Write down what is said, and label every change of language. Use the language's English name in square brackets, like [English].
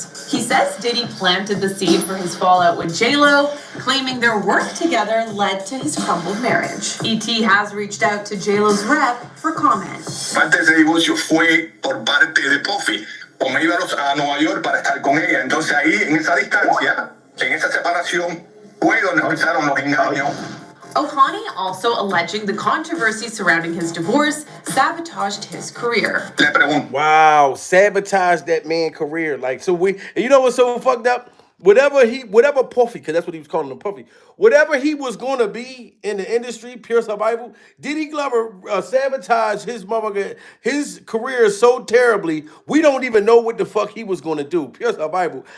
[English] He says Diddy planted the seed for his fallout with J-Lo, claiming their work together led to his crumbled marriage. ET has reached out to J-Lo's rep for comment. [Spanish] Parte de ese divorcio fue por parte de Puffy. O me iba a Nueva York para estar con ella. Entonces ahí, en esa distancia, en esa separación, fue donde empezaron los engaños. [English] Ohani also alleging the controversy surrounding his divorce sabotaged his career. Wow, sabotaged that man's career. Like, so you know what's so fucked up? Whatever Puffy, because that's what he was calling him, Puffy. Whatever he was going to be in the industry, pure survival, Diddy Glover sabotaged his career so terribly, we don't even know what the fuck he was going to do. Pure survival.